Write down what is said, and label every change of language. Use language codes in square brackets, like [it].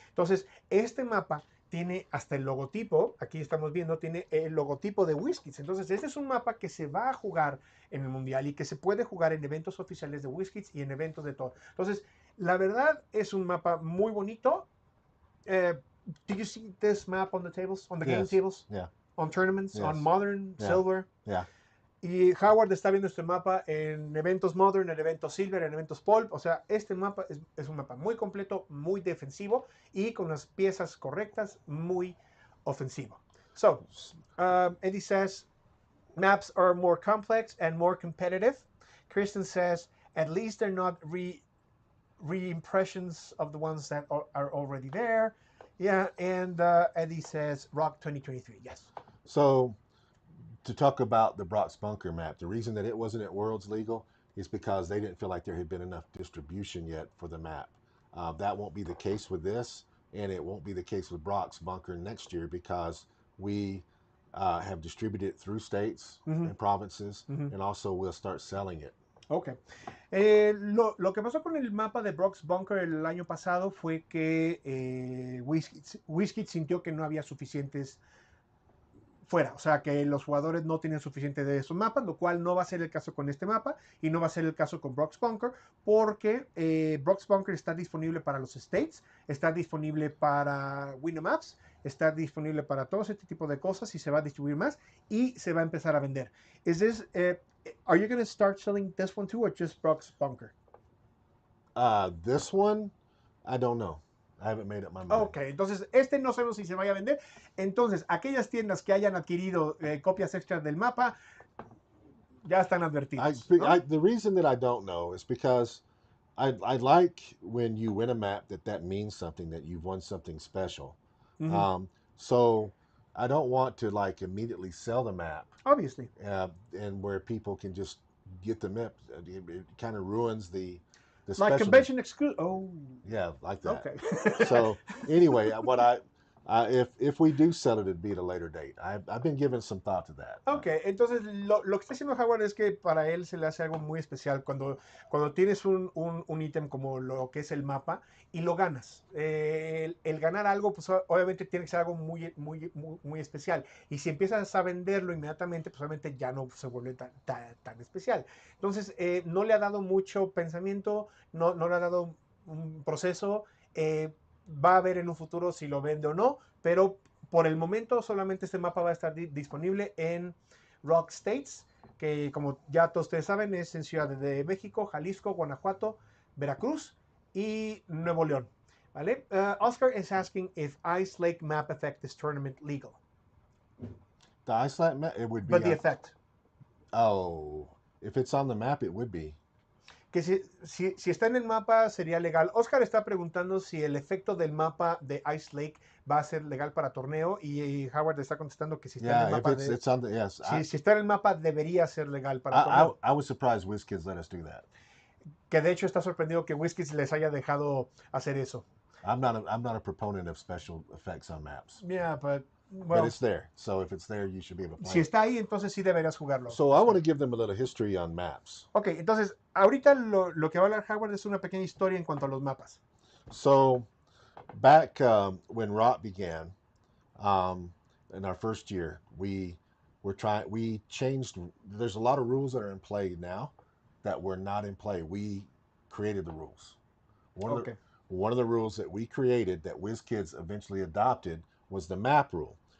[es] Entonces, este mapa tiene hasta el logotipo, aquí estamos viendo, tiene el logotipo de WizKids. Entonces, este es un mapa que se va a jugar en el mundial y que se puede jugar en eventos oficiales de WizKids y en eventos de todo. Entonces, la verdad es un mapa muy bonito. [en] Do you see this map on the tables, on the game Yes. tables, Yeah. on tournaments, Yes. on Modern, Yeah. Silver? Yeah. [es] Y Howard está viendo este mapa en eventos Modern, en eventos Silver, en eventos Pulp. O sea, este mapa es un mapa muy completo, muy defensivo y con las piezas correctas, muy ofensivo. [en] So, Eddie says, maps are more complex and more competitive. Kristen says, at least they're not re-impressions of the ones that are already there. Yeah, and Eddie says, Rock 2023, yes. So, to talk about the Brock's Bunker map, the reason that it wasn't at Worlds Legal is because they didn't feel like there had been enough distribution yet for the map. That won't be the case with this, and it won't be the case with Brock's Bunker next year because we have distributed it through states and provinces, and also we'll start selling it. Ok. [es] Lo que pasó con el mapa de Brock's Bunker el año pasado fue que Whiskey sintió que no había suficientes fuera, o sea que los jugadores no tenían suficiente de esos mapas, lo cual no va a ser el caso con este mapa y no va a ser el caso con Brock's Bunker porque Brock's Bunker está disponible para los States, está disponible para Winamaps, está disponible para todo este tipo de cosas y se va a distribuir más y se va a empezar a vender. [en] Are you going to start selling this one too or just Brock's Bunker? This one, I don't know. I haven't made up my mind. [es] Ok, entonces no sabemos si se vaya a vender. Entonces, aquellas tiendas que hayan adquirido copias extras del mapa ya están advertidas. ¿No? [en] The reason that I don't know is because I like when you win a map that means something, that you've won something special. So I don't want to like immediately sell the map. Obviously. And where people can just get the map. It kind of ruins the like special. Convention exclusive. Oh. Yeah, like that. Okay. So anyway, if we do sell it, it'd be at a later date. I've been giving some thought to that. [es] Ok, entonces lo que está haciendo Howard es que para él se le hace algo muy especial cuando tienes un ítem como lo que es el mapa y lo ganas. El ganar algo, pues obviamente tiene que ser algo muy especial. Y si empiezas a venderlo inmediatamente, pues obviamente ya no se vuelve tan especial. Entonces, no le ha dado mucho pensamiento, no le ha dado un proceso. Va a ver en un futuro si lo vende o no, pero por el momento solamente este mapa va a estar disponible en Rock States, que como ya todos ustedes saben es en Ciudad de México, Jalisco, Guanajuato, Veracruz y Nuevo León. [en] ¿Vale? Oscar is asking if Ice Lake map affect this tournament legal. The Ice Lake map, it would be. But the effect. Oh, if it's on the map, it would be. [es] Que si está en el mapa sería legal. Oscar está preguntando si el efecto del mapa de Ice Lake va a ser legal para torneo y Howard está contestando que si está en el mapa si está en el mapa debería ser legal para torneo. [en] I was surprised WizKids let us do that. [es] Que de hecho está sorprendido que WizKids les haya dejado hacer eso. [en] I'm not a proponent of special effects on maps. Yeah, but it's there. So if it's there, you should be able to play [es] Si está ahí, entonces sí deberías jugarlo. [en] So I want to give them a little history on maps. [es] Ok, entonces ahorita lo que va a hablar Howard es una pequeña historia en cuanto a los mapas. [en] So back when Rock began, in our first year, we changed. There's a lot of rules that are in play now that were not in play. We created the rules. One of the rules that we created that WizKids eventually adopted was the map rule.